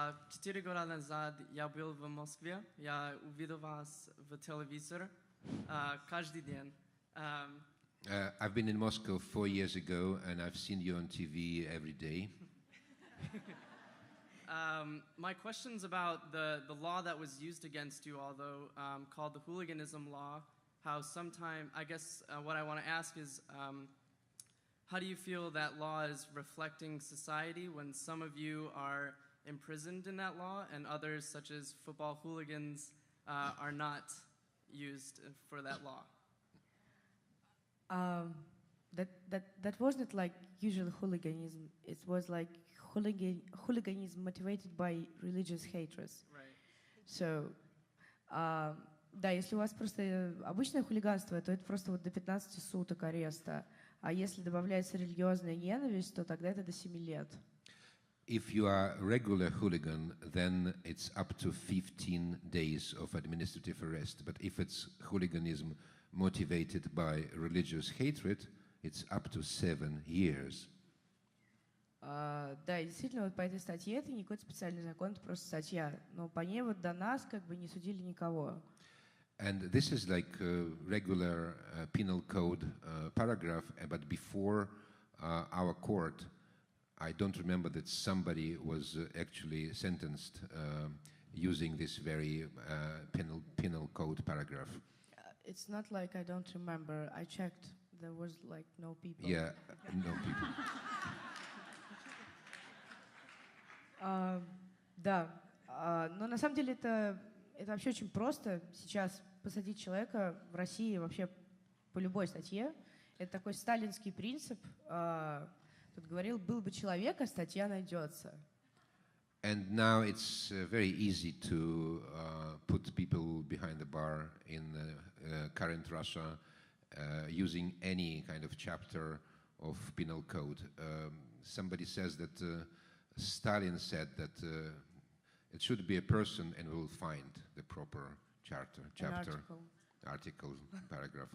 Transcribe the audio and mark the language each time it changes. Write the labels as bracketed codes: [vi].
[ru] 4 года назад я был в Москве. Я увидел вас в телевизоре каждый день. [en] I've been in Moscow 4 years ago, and I've seen you on TV every day. My question's about the law that was used against you, although called the hooliganism law. How sometime, I guess what I want to ask is, how do you feel that law is reflecting society when some of you are imprisoned in that law and others, such as football hooligans, are not used for that law? That wasn't like usual hooliganism. It was like hooliganism motivated by religious hatred. Right. [ru] So, да, если у вас просто обычное хулиганство, то это просто вот до 15 суток ареста. А если добавляется религиозная ненависть, то тогда это до 7 лет. [en] If you are a regular hooligan, then it's up to 15 days of administrative arrest. But if it's hooliganism motivated by religious hatred, it's up to 7 years. [ru] Да, и действительно, вот по этой статье это не какой-то специальный закон, это просто статья. Но по ней вот до нас как бы не судили никого. [en] And this is like a regular penal code paragraph, but before our court, I don't remember that somebody was actually sentenced using this very penal code paragraph. It's not like I don't remember. I checked. There was like no people. Yeah, no people. [ru] Да, но на самом деле это вообще очень просто сейчас посадить человека в России вообще по любой статье. Это такой сталинский принцип. Тут говорил, был бы человек, а статья найдется. [en] And now it's very easy to put people behind the bar in current Russia using any kind of chapter of penal code. Somebody says that Stalin said that it should be a person, and we'll find the proper chapter, article, paragraph.